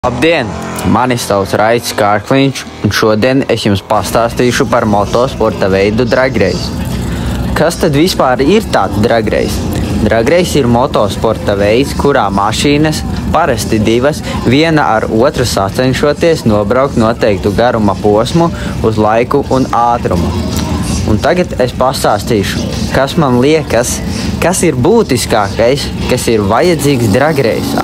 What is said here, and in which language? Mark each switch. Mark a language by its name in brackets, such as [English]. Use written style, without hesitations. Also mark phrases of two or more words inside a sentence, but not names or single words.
[Latvian] Labdien! Mani sauc Raicis Kārkliņš, un šodien es jums pastāstīšu par motosporta veidu [English] drag race. [Latvian] Kas tad vispār ir tāds [English] drag race? Drag race [Latvian] ir motosporta veids, kurā mašīnas, parasti divas, viena ar otru sacenšoties nobraukt noteiktu garuma posmu uz laiku un ātrumu. Un tagad es pastāstīšu, kas man liekas, kas ir būtiskākais, kas ir vajadzīgs [English] drag raceā.